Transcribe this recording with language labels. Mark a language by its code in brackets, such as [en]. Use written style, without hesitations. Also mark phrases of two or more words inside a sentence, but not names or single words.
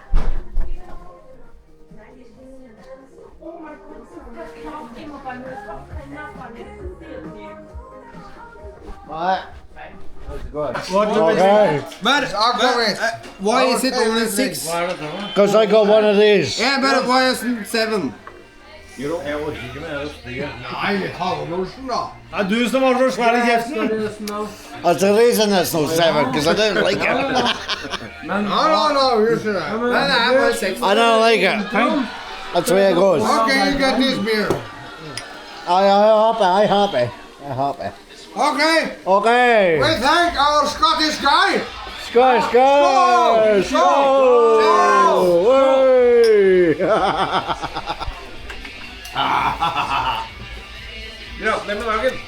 [en] What? How's it going? Okay. But why is it only 6? Because I got one of these. Yeah, but why isn't it 7? You don't know what you're going to do. [no] Nei, halvårsen da. Det du som har så svær i kjeften. [en] That's the reason it's not 7, because I don't like it. No, you should have. [no] Nei, bare 6. [en] I don't like it. That's the way it goes. Okay, you get this beer. I happy. Okay, Okay. we thank our Scottish guy. [no] Skål. [en] You know, let me log in.